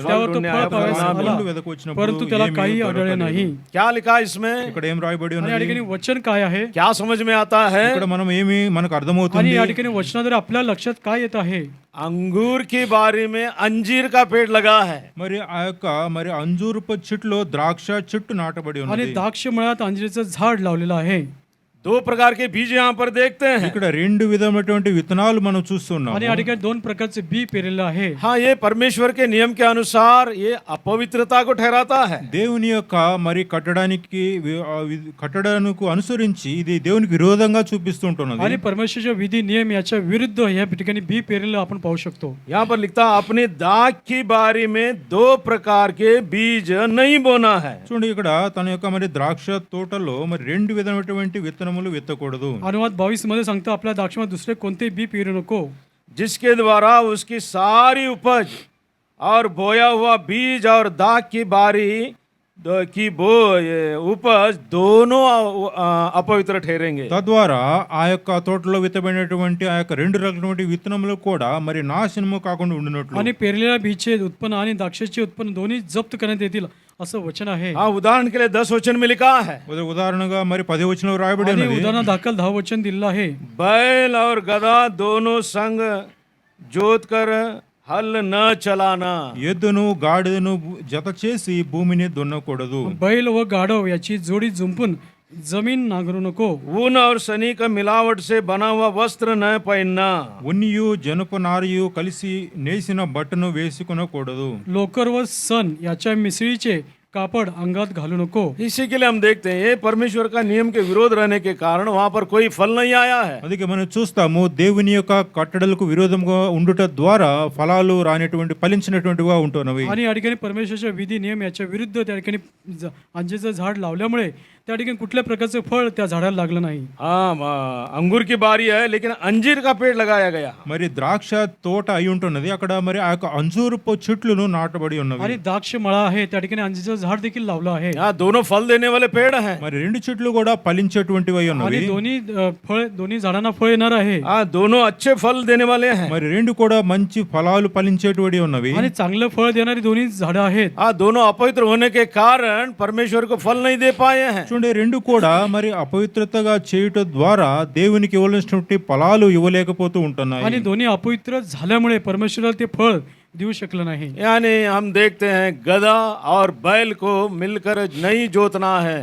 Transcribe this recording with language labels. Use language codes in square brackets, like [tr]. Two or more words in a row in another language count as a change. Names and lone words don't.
[mr] त्यावर तो फळ पावायला [te] పండ్లు [mr] आला, [te] వెదకొచ్చినప్పుడు [mr] परंतु त्याला [te] ఏమీ [mr] काही [te] దొరకలేదు. [mr] आढळले नाही. [hi] क्या लिखा इसमें. [te] ఇక్కడ ఏం రాయబడి [mr] आणि या [te] ఉన్నది. [mr] ठिकाणी वचन काय आहे. [hi] क्या समझ में आता है. [te] ఇక్కడ మనం ఏమి మనకు [mr] आणि [te] అర్థమవుతుంది. [mr] या ठिकाणी वचनाद्वारे आपल्या लक्षात काय येत आहे. [hi] अंगूर की बारी में अंजीर का पेड़ लगा है. [te] మరి ఆ యొక్క మరి అంజూరపు చెట్టులో ద్రాక్ష చెట్టు నాటబడి [mr] आणि [te] ఉన్నది. [mr] द्राक्ष मळ्यात अंजिराचं झाड लावलेलं आहे. [hi] दो प्रकार के बीज यहाँ पर देखते हैं। [te] ఇక్కడ రెండు విధమైనటువంటి విత్తనాలు మనం చూస్తున్నాం. [mr] आणि या ठिकाणी दोन प्रकारचे बी पेरलेलं आहे. [hi] हाँ, ये परमेश्वर के नियम के अनुसार ये अपवित्रता को ठहराता है। [te] దేవుని యొక్క మరి కట్టడానికి అనుసరించి ఇది దేవునికి విరోధంగా చూపిస్తుంటున్నది. [mr] आणि परमेश्वराच्या विधी नियम याच्या विरुद्ध या ठिकाणी बी पेरलेलं आपण पाहू शकतो. [hi] यहाँ पर लिखता अपनी दाख की बारी में दो प्रकार के बीज नहीं बोना है। [te] చూడండి, ఇక్కడ తన యొక్క మరి ద్రాక్ష తోటలో మరి రెండు విధమైనటువంటి విత్తనములు విత్తకూడదు. [mr] अनुवाद 22 मध्ये सांगतो आपल्या द्राक्षामध्ये दुसरे कोणते बी पेरू नको, [hi] जिसके द्वारा उसकी सारी उपज और बोया हुआ बीज और दाख की बारी की उपज दोनों अपवित्र ठहरेंगे। [te] తద్వారా ఆ యొక్క తోటలో విత్తబడినటువంటి ఆ యొక్క రెండు రకమైనటువంటి విత్తనములు కూడా మరి నాశనము కాకుండా ఉండినట్లు. [mr] आणि पेरलेल्या बीचे उत्पन्न आणि द्राक्षाचे उत्पन्न दोन्ही जप्त करण्यात येतील असं वचन आहे. [hi] हाँ, उदाहरण के लिए 10 वचन में लिखा है। [te] ఉదాహరణగా మరి 10 వచనంలో రాయబడి [mr] आणि [te] ఉన్నది. [mr] उदाहरण दाखल 10 वचन दिलेलं आहे. [hi] बैल और गधा दोनों संग जोत कर हल न चलाना। [te] ఎద్దును గాడిదను జత చేసి భూమిని దున్నకూడదు. [mr] बैल व गाढव याची जोडी जुंपून जमीन नांगरू नको. [hi] ऊन और सनी का मिलावट से बना हुआ वस्त्र न पहनना। [te] ఉన్నియు జనప నారియు కలిసి నేసిన బట్టను వేసుకొనకూడదు. [mr] लोकर व सन याच्या मिसळीचे कापड अंगात घालू नको. [hi] इसी के लिए हम देखते हैं ये परमेश्वर का नियम के विरोध रहने के कारण वहां पर कोई फल नहीं आया है। [te] అందుకే మనం చూస్తాము దేవుని యొక్క కట్టడలకు విరోధంగా ఉండుట ద్వారా ఫలాలు రానటువంటి ఫలించినటువంటిగా ఉంటున్నవి. [mr] आणि या ठिकाणी परमेश्वराच्या विधी नियम याच्या विरुद्ध त्या ठिकाणी अंजीचं झाड लावल्यामुळे त्या ठिकाणी कुठल्या प्रकारचं फळ त्या झाडाला लागलं नाही. [hi] हाँ, अंगूर की बारी है लेकिन अंजीर का पेड़ लगाया गया। [te] మరి ద్రాక్ష తోట అయి ఉంటున్నది, అక్కడ మరి ఆ యొక్క అంజూరపు చెట్లను నాటబడి ఉన్నవి. [mr] आणि द्राक्ष मळा आहे त्या ठिकाणी अंजीचं झाड देखील लावलं आहे. [hi] यहाँ दोनों फल देने वाले पेड़ हैं। [te] మరి రెండు చెట్లు కూడా ఫలించేటువంటివి అయి ఉన్నవి. [mr] आणि दोन्ही झाडांना फळ येणार आहे. [hi] हाँ, दोनों अच्छे फल देने वाले हैं। [te] మరి రెండు కూడా మంచి ఫలాలు ఫలించేటువంటి ఉన్నవి. [mr] आणि चांगलं फळ देणारी दोन्ही झाडं आहेत. [hi] हाँ, दोनों अपवित्र होने के कारण परमेश्वर को फल नहीं दे पाए हैं। [te] చూడండి, రెండు కూడా మరి అపవిత్రతగా చేయుట ద్వారా దేవునికి ఇవ్వవలసినటువంటి ఫలాలు ఇవ్వలేకపోతూ ఉంటున్నాయి. [mr] आणि दोन्ही अपवित्र झाल्यामुळे परमेश्वराला ते फळ देऊ शकलं नाही. [hi] यानी हम देखते हैं गधा और बैल को मिलकर नहीं जोतना है।